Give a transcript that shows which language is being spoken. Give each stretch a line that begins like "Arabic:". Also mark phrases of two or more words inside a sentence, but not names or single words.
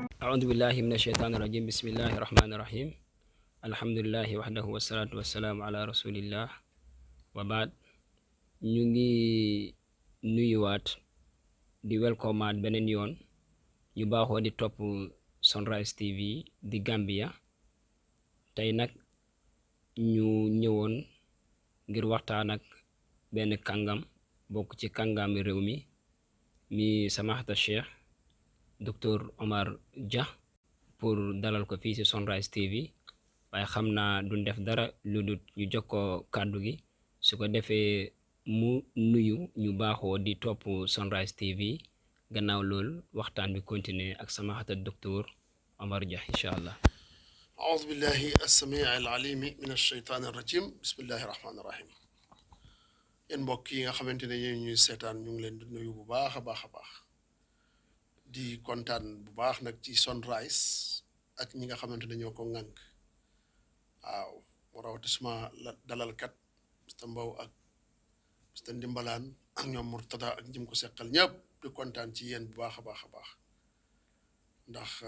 Arabic: أعوذ بالله من الشيطان الرجيم بسم الله الرحمن الرحيم الحمد لله وحده والصلاة والسلام على رسول الله وبعد
Wolof: ñu ngi nuyuwaat di welcomeaat beneen yoon ñu baaxoo di topp Sunrise TV di Gambia tey nag ñu ñëwoon ngir waxtaan ak benn kàngam bokk ci kàngami réew mi samahata Cheikh Dr Omar Jah pour dalal ko fii ci Sunrise TV waaye xam naa duñ def dara lu dul ñu jokkoo kàddu gi su ko defee mu nuyu ñu baaxoo di topp Sunrise TV gannaaw loolu waxtaan bi continuer ak samahata Dr Omar Jah
Arabic: إن شاء الله. أعوذ بالله السميع العليم من الشيطان الرجيم بسم الله الرحمن الرحيم
Wolof: yéen mbokk yi nga xamante ne yéen ñuy seetaan ñu ngi leen di nuyu bu baax a baax di kontaan bu baax nag ci Sunrise ak ñi nga xamante ne ñoo ko ŋànk waaw mu rawati suma dalalkat Mr Mbow ak Mr Ndimbalaan ak ñoom Murtada ak ñim ko seqal ñëpp di kontaan ci yéen bu baax a baax ndax